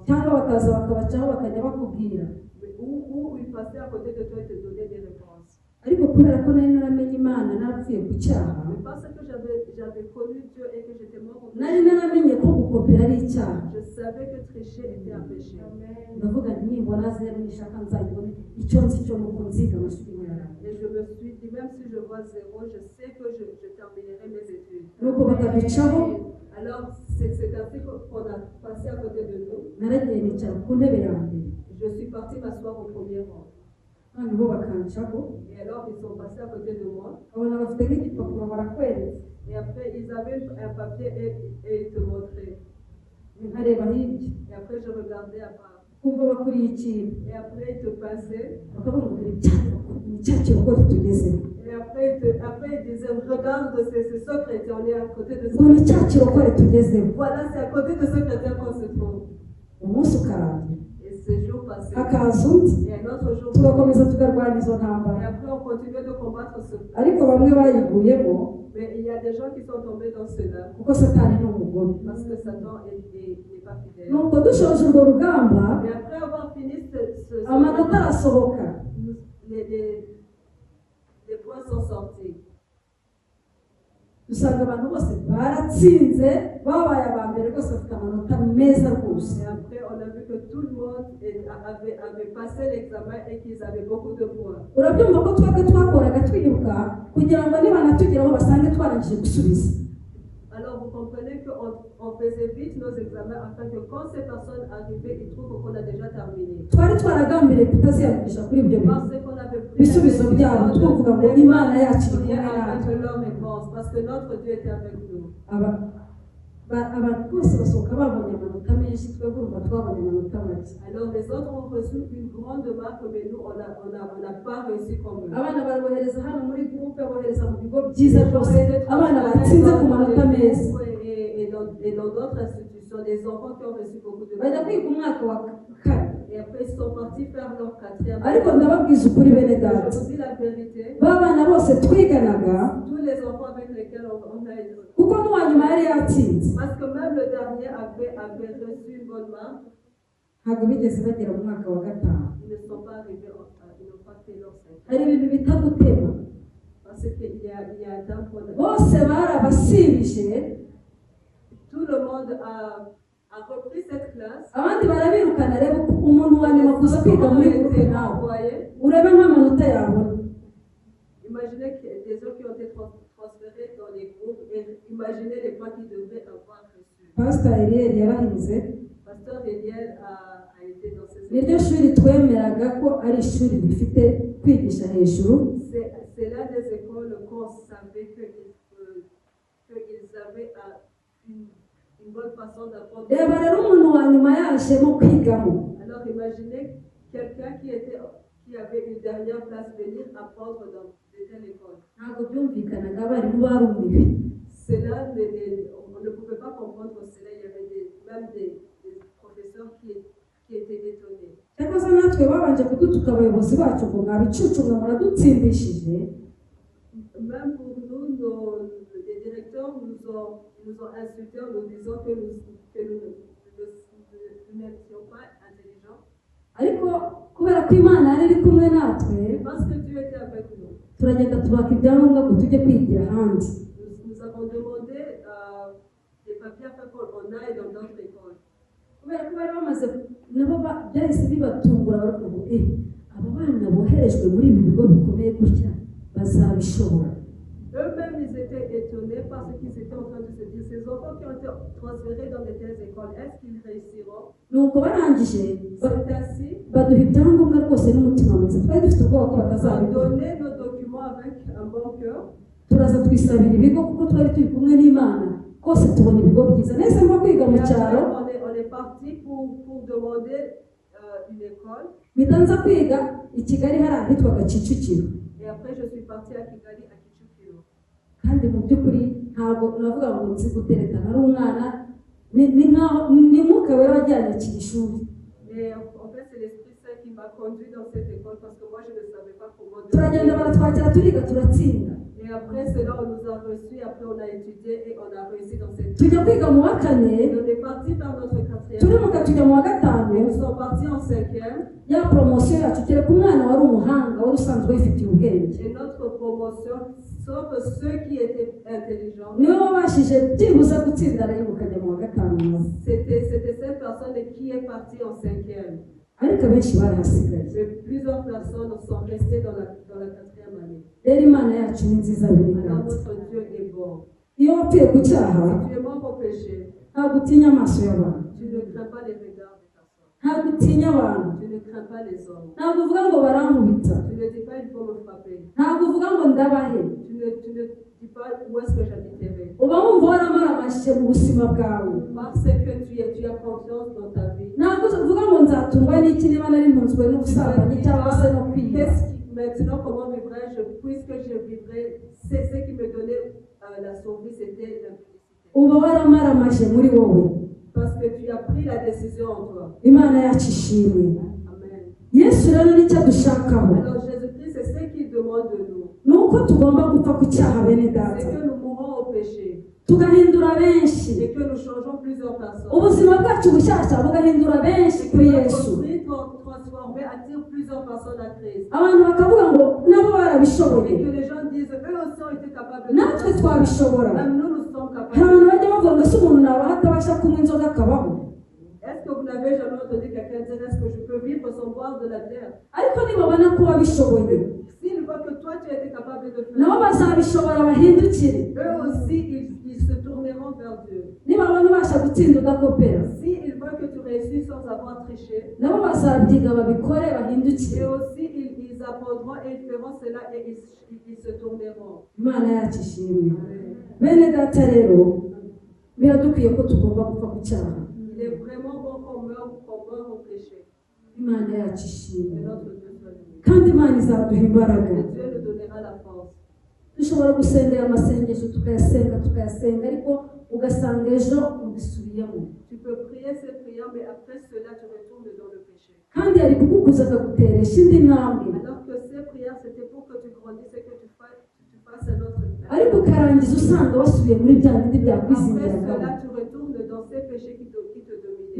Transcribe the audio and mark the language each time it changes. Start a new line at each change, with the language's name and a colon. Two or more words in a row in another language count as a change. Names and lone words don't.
Kinyarwanda: cyangwa bakaza bakabacaho bakajya bakubwira.
French: Mais où ils passaient à côté de toi et te donnaient des réponses.
Kinyarwanda: Ariko kubera ko nari naramenye Imana narapfuye ku cyaha,
French: Mais parce que j'avais connu Dieu et que j'étais mort au
Kinyarwanda: nari
French: péché,
Kinyarwanda: naramenye ko gukopera ari icyaha.
French: je savais que tricher était un péché.
Kinyarwanda: Ndavuga nti nimbona zeru nishaka nzayibone, icyo nzi cyo nuko nziga amashuri nk'ayarangiza.
French: Et je me suis dit, même si je vois zéro, je sais que je terminerai mes études.
Kinyarwanda: Nuko bakaducaho,
French: Alors, c'est ainsi qu'on a passé à côté de nous.
Kinyarwanda: naragiye nicara ku ntebe ya mbere,
French: Je suis partie m'asseoir au premier rang.
Kinyarwanda: noneho bakancaho,
French: Et alors, ils sont passés à côté de moi.
Kinyarwanda: babona bafite nk'igipapuro barakwereka,
French: Et après, ils avaient un papier et ils te montraient.
Kinyarwanda: nkareba hirya,
French: Et après, je regardais à part.
Kinyarwanda: kumva bakuriye ikintu,
French: Et après, ils te passaient.
Kinyarwanda: bakavuga ngo ni cya kirokore tugezeho,
French: Et après, ils disaient, regarde, c'est ce chrétien, on est à côté de
Kinyarwanda: ngo ni
French: ce
Kinyarwanda: cya kirokore tugezeho.
French: Voilà, c'est à côté de ce chrétien qu'on se trouve.
Kinyarwanda: Umunsi ukarangira,
French: Et ce jour passé.
Kinyarwanda: hakaza undi,
French: Et un autre jour.
Kinyarwanda: tugakomeza tukarwana izo
French: Et
Kinyarwanda: ntambara.
French: après, on continuait de combattre
Kinyarwanda: ariko bamwe bayiguyemo
French: Mais il y a des gens qui sont tombés dans cela
Kinyarwanda: kuko satani ni umugome.
French: parce que Satan n'est pas fidèle.
Kinyarwanda: nuko dushoje urwo rugamba
French: Mais après avoir fini ce
Kinyarwanda: amanota arasohoka,
French: les points sont sortis.
Kinyarwanda: dusanga abantu bose baratsinze babaye aba mbere rwose bafite amanota meza rwose.
French: Et après, on a vu que tout le monde avait passé l'examen et qu'ils avaient beaucoup de points.
Kinyarwanda: urabyumva ko twebwe twakoraga twiruka kugira ngo nibanatugeraho basange twarangije gusubiza.
French: Alors vous comprenez qu'on faisait vite nos examens afin que quand ces personnes arrivaient, ils trouvent qu'on a déjà terminé.
Kinyarwanda: twari twaragambiriye kutaziyandikisha kuri ibyo bintu
French: Parce qu'on avait pris
Kinyarwanda: ibisubizo byabo tuvuga ngo imana yacu iri kumwe
French: avec
Kinyarwanda: natwe.
French: leur réponse, parce que notre Dieu était avec nous.
Kinyarwanda: abantu bose basohoka babonye amanota menshi, twebwe urumva twabonye amanota make.
French: Alors les autres ont reçu une grande marque, mais nous, on n'a pas réussi comme eux.
Kinyarwanda: abana barabohereza hano muri groupe, bohereza mu bigo byiza rwose, abana batsinze ku manota meza
French: Et dans d'autres institutions, des enfants qui ont reçu beaucoup de
Kinyarwanda: bajya
French: points.
Kinyarwanda: kwiga umwaka wa kane.
French: Et après, ils sont partis faire leur 4e.
Kinyarwanda: ariko ndababwiza ukuri bene
French: Je
Kinyarwanda: data,
French: vous dis la vérité,
Kinyarwanda: ba bana bose twiganaga
French: tous les enfants avec lesquels on a été.
Kinyarwanda: kuko n'uwa nyuma yari yatsinze,
French: Parce que même le dernier avait reçu une bonne marque,
Kinyarwanda: ntabwo bigeze bagera mu mwaka wa gatanu.
French: ils ne sont pas arrivés, ils n'ont pas fait leur 5.
Kinyarwanda: hari ibintu bita gutema,
French: Parce qu'il y a un temps qu'on a.
Kinyarwanda: bose barabasibije,
French: Tout le monde a repris cette classe.
Kinyarwanda: abandi barabirukana. reba umuntu wa nyuma kuza kwiga muri groupe nawe urebe nk'amanota yabona.
French: Imaginez que des gens qui ont été transférés dans les groupes et imaginez les points qu'ils devraient avoir reçus.
Kinyarwanda: Pastor Eliel yarahize,
French: Pasteur Eliel a été dans ces
Kinyarwanda: niryo shuri twemeraga ko ari ishuri rifite kwigisha hejuru.
French: C'est là des écoles qu'on savait qu'ils avaient une bonne façon d'apprendre.
Kinyarwanda: reba rero umuntu wa nyuma yajemo kwigamo,
French: Alors imaginez quelqu'un qui avait une dernière place venir apprendre dans de telles écoles.
Kinyarwanda: ntabwo byumvikanaga, abarimu barumiwe.
French: Cela, on ne pouvait pas comprendre cela. Il y avait même des professeurs qui étaient étonnés.
Kinyarwanda: cyakoze natwe babanje kudutuka abayobozi bacu ngo mwabicucu mwe muradutsindishije.
French: Même pour nous, les directeurs nous ont insultés en nous disant que nous n'étions pas intelligents.
Kinyarwanda: ariko kubera ko imana yari iri kumwe natwe,
French: Et parce que Dieu était avec nous,
Kinyarwanda: turagenda tubaka ibyangombwa ngo tujye kwigira ahandi.
French: nous avons demandé des papiers afin qu'on aille dans d'autres écoles.
Kinyarwanda: kubera ko bari bamaze nabo byahise bibatungura, baravuga ngo aba bana boherejwe muri ibi bigo bikomeye gutya bazabishobora.
French: Eux-mêmes, ils étaient étonnés parce qu'ils étaient en train de se dire, ces enfants qui ont été transférés dans de telles écoles, est-ce qu'ils réussiront?
Kinyarwanda: nuko barangije
French: C'est ainsi.
Kinyarwanda: baduha ibyangombwa rwose n'umutima mwiza, twari dufite ubwoba ko
French: Ils ont
Kinyarwanda: batazabikora.
French: donné nos documents avec un bon cœur.
Kinyarwanda: turaza twisabira ibigo kuko twari turi kumwe n'imana, rwose tubona ibigo byiza. nahise mva kwiga mu
French: Et après,
Kinyarwanda: cyaro,
French: on est parti pour demander une école.
Kinyarwanda: mpita nza kwiga i Kigali hari ahitwaga Kicukiro.
French: Et après, je suis partie à Kigali, à Kicukiro.
Kinyarwanda: kandi mu by'ukuri ntabwo navuga ngo nzi gutereta, nari umwana, ni mwuka wera wajyanye ku ishuri.
French: Et en fait, c'est l'Esprit Saint qui m'a conduit dans cette école parce que moi, je ne savais pas comment.
Kinyarwanda: turagenda baratwakira turiga turatsinda.
French: Et après cela, on nous a reçus, après on a étudié et on a réussi dans cette
Kinyarwanda: tujya kwiga mu wa kane,
French: Et on est parti vers notre 4e.
Kinyarwanda: turimuka tujya mu wa
French: Et
Kinyarwanda: gatanu.
French: nous sommes partis en 5e.
Kinyarwanda: ya poromosiyo yacu kereka umwana wari umuhanga wari usanzwe wifitiye ubwenge,
French: Et notre promotion, sauf ceux qui étaient intelligents,
Kinyarwanda: niwe wabashije byibuze gutsinda rero ukajya mu wa gatanu.
French: c'était cette personne qui est partie en 5e.
Kinyarwanda: ariko abenshi barahasigaye.
French: Mais plusieurs personnes sont restées dans la 4e année.
Kinyarwanda: rero imana yacu ni nziza
French: Alors
Kinyarwanda: biringanza.
French: notre Dieu est bon.
Kinyarwanda: iyo wapfuye ku cyaha
French: Si tu es mort au péché,
Kinyarwanda: ntabwo utinya amaso y'abantu,
French: tu ne crains pas les regards des personnes.
Kinyarwanda: ntabwo utinya abantu,
French: Tu ne crains pas les hommes.
Kinyarwanda: ntabwo uvuga ngo barankubita,
French: Tu ne dis pas il faut me frapper.
Kinyarwanda: ntabwo uvuga ngo ndabahe.
French: Tu ne dis pas où est-ce que j'habiterai.
Kinyarwanda: uba wumva waramaramaje mu buzima bwawe.
French: Parce que tu as confiance dans ta vie.
Kinyarwanda: ntabwo uvuga ngo nzatungwa n'iki niba nari ntunzwe n'ubusambanyi cyangwa se no kwiba.
French: Maintenant, comment vivrai-je? Puisque je vivrai, c'est ce qui me donnait la survie, c'était l'impudicité.
Kinyarwanda: uba waramaramaje muri wowe.
French: Parce que tu as pris la décision en toi.
Kinyarwanda: imana yacu ishimwe.
French: Amen.
Kinyarwanda: yesu rero nicyo adushakaho,
French: Alors Jésus-Christ, c'est ce qu'il demande de nous.
Kinyarwanda: ni uko tugomba gupfa ku cyaha bene data
French: c'est que nous mourons au péché
Kinyarwanda: tugahindura benshi
French: et que nous changeons plusieurs personnes.
Kinyarwanda: ubuzima bwacu bushyashya bugahindura benshi
French: Et
Kinyarwanda: kuri
French: que
Kinyarwanda: yesu
French: notre vie transformée attire plusieurs personnes à Christ.
Kinyarwanda: abantu bakavuga ngo nabo barabishoboye
French: Et que les gens disent, eux aussi ont été capables de
Kinyarwanda: natwe
French: faire ça.
Kinyarwanda: twabishobora
French: Même nous, nous sommes
Kinyarwanda: hari
French: capables.
Kinyarwanda: abantu bajya bavuga ngo ese umuntu nabaho atabasha kunywa inzoga akabaho
French: Est-ce que vous n'avez jamais entendu quelqu'un dire, est-ce que je peux vivre sans boire de la bière?
Kinyarwanda: ariko nibabona ko wabishoboye
French: S'ils voient que toi, tu as été capable de le
Kinyarwanda: nabo
French: faire,
Kinyarwanda: bazabishobora bahindukire
French: eux aussi, ils se tourneront vers Dieu.
Kinyarwanda: nibabona ubasha gutsinda udakopera
French: S'ils voient que tu réussis sans avoir triché,
Kinyarwanda: nabo bazabyiga babikore
French: et
Kinyarwanda: bahindukire
French: aussi ils apprendront et ils feront cela et ils se tourneront.
Kinyarwanda: imana yacu ishimwe bene data rero biradukwiye ko tugomba gupfa ku cyaha
French: Il est vraiment bon qu'on meure au péché.
Kinyarwanda: imana yacu
French: Que
Kinyarwanda: ishimwe
French: notre Dieu soit béni.
Kinyarwanda: kandi imana izaduha imbaraga
French: Et Dieu nous donnera la force.
Kinyarwanda: dushobora gusengera amasengesho tukayasenga ariko ugasanga ejo ubisubiyemo
French: Tu peux prier cette prière, mais après cela, tu retournes dans le péché.
Kinyarwanda: kandi yari kugukuza akaguteresha indi ntambwe
French: Alors que ces prières, c'était pour que tu grandisses et que tu fasses un autre plan.
Kinyarwanda: ariko ukarangiza usanga wasubiye muri bya bindi
French: Après
Kinyarwanda: byakwizingiragamo
French: cela, tu retournes dans ces péchés qui te dominent.